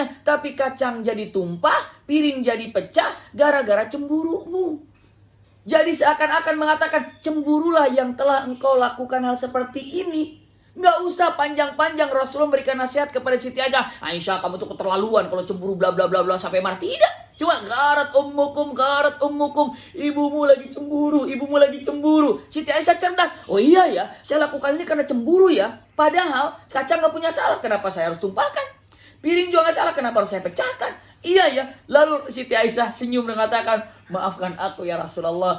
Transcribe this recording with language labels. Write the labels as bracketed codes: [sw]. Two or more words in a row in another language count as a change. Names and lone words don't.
[id] Tapi kacang jadi tumpah, piring jadi pecah, gara-gara cemburumu. Jadi seakan-akan mengatakan, cemburulah yang telah engkau lakukan hal seperti ini. Nggak usah panjang-panjang Rasulullah memberikan nasihat kepada Siti Aisyah. Aisyah, kamu tuh keterlaluan kalau cemburu bla bla bla bla sampai marah. Tidak. [ar] Cuma غارت أمكم، غارت أمكم. [id] Ibumu lagi cemburu, ibumu lagi cemburu. Siti Aisyah cerdas. Oh iya ya, saya lakukan ini karena cemburu ya. Padahal kacang nggak punya salah, kenapa saya harus tumpahkan? Piring juga nggak salah, kenapa harus saya pecahkan? Iya ya. Lalu Siti Aisyah senyum dan mengatakan, maafkan aku ya Rasulullah.